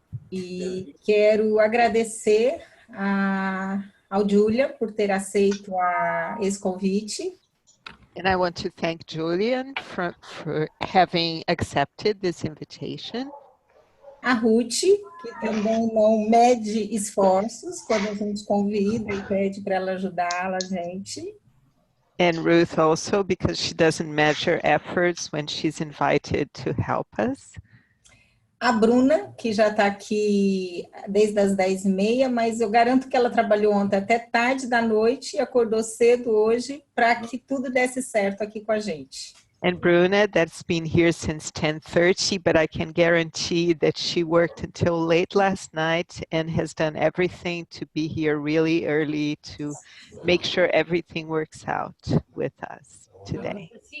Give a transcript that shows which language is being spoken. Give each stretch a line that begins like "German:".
Portuguese: E quero agradecer ao Julian por ter aceito esse convite.
English: And I want to thank Julian for having accepted this invitation.
Portuguese: A Ruth, que também não mede esforços quando a gente convida e pede para ela ajudar a gente.
English: And Ruth also, because she doesn't measure efforts when she's invited to help us.
Portuguese: A Bruna, que já está aqui desde as 10h30, mas eu garanto que ela trabalhou ontem até tarde da noite e acordou cedo hoje para que tudo desse certo aqui com a gente.
English: And Bruna, that's been here since 10:30, but I can guarantee that she worked until late last night and has done everything to be here really early to make sure everything works out with us today.